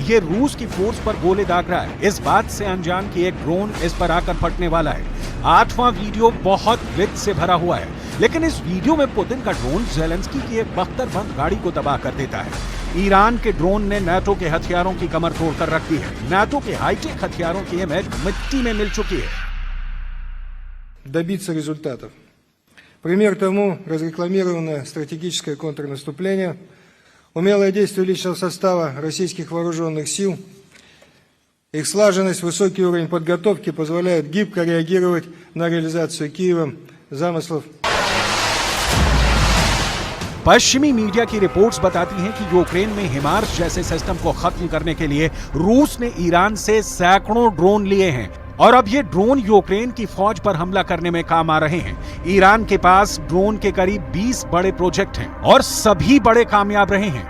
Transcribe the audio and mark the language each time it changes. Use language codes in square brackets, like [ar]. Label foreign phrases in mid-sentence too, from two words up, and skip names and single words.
[hi] ये रूस की फोर्स पर गोले दाग रहा है, इस बात से अनजान कि एक ड्रोन इस पर आकर फटने वाला है। आठवां वीडियो बहुत वित्त से भरा हुआ है, लेकिन इस वीडियो में पुतिन का ड्रोन ज़ेलेंस्की की एक बख्तरबंद गाड़ी को तबाह कर देता है। ईरान के ड्रोन ने नाटो के हथियारों की कमर तोड़कर रख दी है। नाटो के हाईटेक हथियारों की इमेज मिट्टी में मिल चुकी है। [ru] Добиться результатов. Пример тому разрекламированное стратегическое контрнаступление, умелое действие личного состава российских вооруженных сил, их слаженность, высокий уровень подготовки позволяют гибко реагировать на реализацию Киевом замыслов. [hi] पश्चिमी मीडिया की रिपोर्ट्स बताती हैं कि यूक्रेन में हिमार्स जैसे सिस्टम को खत्म करने के लिए रूस ने ईरान से सैकड़ों ड्रोन लिए हैं और अब ये ड्रोन यूक्रेन की फौज पर हमला करने में काम आ रहे हैं। ईरान के पास ड्रोन के करीब 20 बड़े प्रोजेक्ट हैं और सभी बड़े कामयाब रहे हैं।